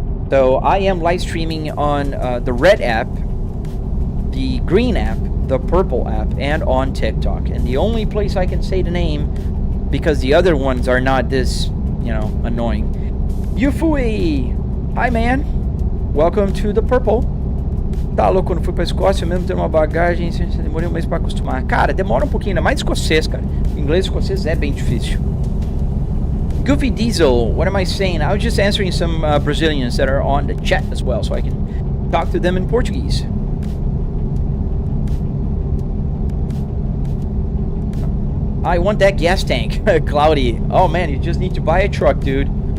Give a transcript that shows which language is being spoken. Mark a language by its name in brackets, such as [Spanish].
[English] So I am live streaming on the red app, the green app, the purple app, and on TikTok. And the only place I can say the name, because the other ones are not this, you know, annoying. Yufui! Hi, man! Welcome to the purple. [Portuguese] Tá louco, quando fui pra Escócia, mesmo ter uma bagagem, demorei um mês pra acostumar. Cara, demora um pouquinho, ainda mais escocês, cara. Inglês escocês é bem difícil. [English] Goofy Diesel, what am I saying? I was just answering some Brazilians that are on the chat as well, so I can talk to them in Portuguese. I want that gas tank, Cloudy. Oh man, you just need to buy a truck, dude.